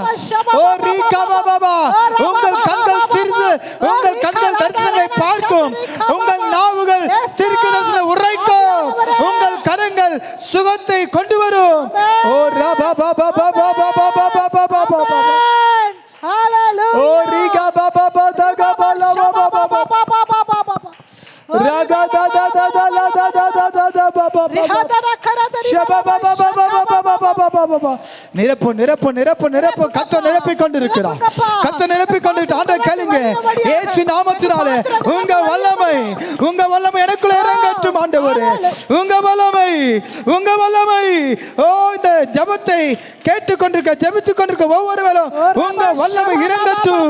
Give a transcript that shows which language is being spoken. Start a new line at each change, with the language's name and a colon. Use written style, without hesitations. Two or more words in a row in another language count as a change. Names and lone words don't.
Tamil: ஓ ரிகா பாபா உங்கள் கண்கள் திறந்து, உங்கள் கண்கள் தரிசனங்களை பார்க்கும். உங்கள் நாவுகள் தீர்க்க தரிசனம் உரைக்கும். உங்கள் கரங்கள் சுகத்தை கொண்டு வரும். ஓ ரபா பாபா பாபா பாபா பாபா பாபா. Hallelujah. Oh riga baba bada gaba la baba baba baba raga da da da da la da da da da da baba baba shaba baba baba baba baba baba. நிரப்பு நிரப்பு நிரப்பு நிரப்பு. கத்த நிரப்பிக் கொண்டிருக்கிறார், கத்த நிரப்பிக் கொண்டு ஆண்டவரை கேளுங்க. இயேசு நாமத்தினாலே உங்க வல்லமை, உங்க வல்லமை எனக்குள்ள இறங்கட்டும் ஆண்டவரே. உங்க வல்லமை, உங்க வல்லமை. ஓ இந்த ஜெபத்தை கேட்டுக்கொண்டிருக்க, ஜெபித்துக் கொண்டிருக்க ஒவ்வொருவரும் உங்க வல்லமை இறங்கட்டும்.